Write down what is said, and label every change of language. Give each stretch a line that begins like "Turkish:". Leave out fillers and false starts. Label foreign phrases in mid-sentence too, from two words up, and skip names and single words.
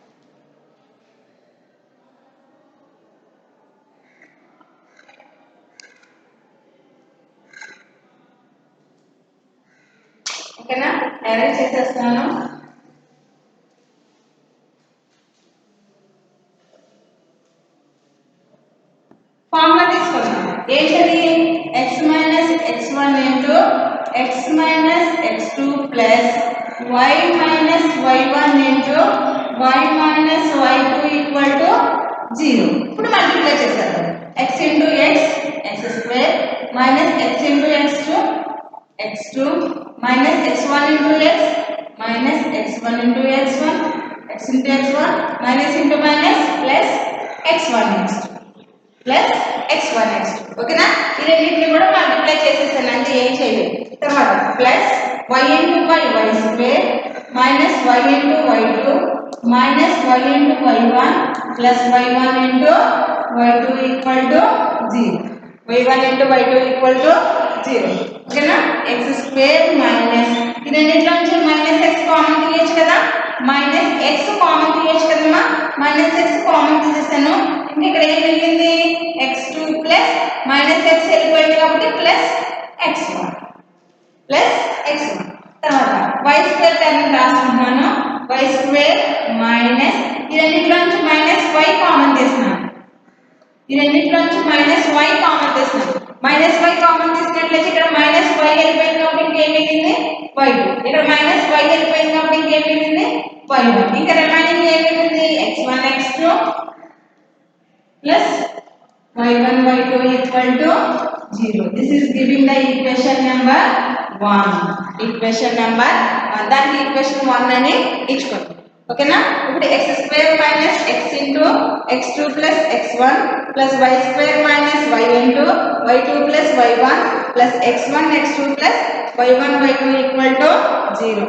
Telugu: ఓకేనా? అరేంజ్ చేసేస్తాను. ఫార్ములా తీసుకుందాం. ఏంటది?
English: x minus x1 into x minus x2 plus y minus y1 into y minus y2 equal to 0.
Telugu: ఇప్పుడు మల్టిప్లై చేద్దాం.
English: x into x square minus x into x2 minus x1 into x minus x1 into x1 x into x1 minus into minus plus x1 x2 plus x1 x2.
Telugu: ఓకేనా? ఈ రెండింటిని కూడా మల్టిప్లై చేసేసాను, అంటే ఏం చేయలేదు.
English: తర్వాత plus y into y square minus y into y2 minus y into y1 plus y1 into y2 equal to 0. y1 into y2 equal to 0. ఓకేనా? x square minus
Telugu: ఈ రెండింటిలో నుంచి
English: minus x common
Telugu: తీయొచ్చు కదా,
English: minus x common
Telugu: తీయొచ్చు కదమ్మా.
English: minus x common
Telugu: తీసేసాను. ఇంకా ఇక్కడ ఏం మిగిలింది?
English: x2 plus minus x
Telugu: వెళ్ళిపోయింది కాబట్టి
English: plus x1
Telugu: తర్వాత
English: y square term
Telugu: రాసుకుంటున్నాను.
English: y square minus
Telugu: ఈ రెండింటిలో నుంచి
English: minus y common
Telugu: తీస్తున్నాను.
English: minus y common
Telugu: తీసినట్లయితే ఇక్కడ
English: minus y
Telugu: వెళ్ళిపోయింది కాబట్టి ఇంకేం మిగిలింది? y2. ఇక్కడ
English: minus y
Telugu: వెళ్ళిపోయింది కాబట్టి ఇంకేం మిగిలింది? y1. ఇంకా రిమైనింగ్ ఏం మిగిలింది?
English: x1 x2 plus y1 y2 equal to 0. This is giving the equation number 1.
Telugu: దానికి ఈక్వేషన్ 1 అని ఇచ్చుకోండి. ఓకేనా?
English: ఇప్పుడు x square minus x into x2 plus x1 plus y square minus y into y2 plus y1 plus x1 x2 plus y1 y2 equal to 0.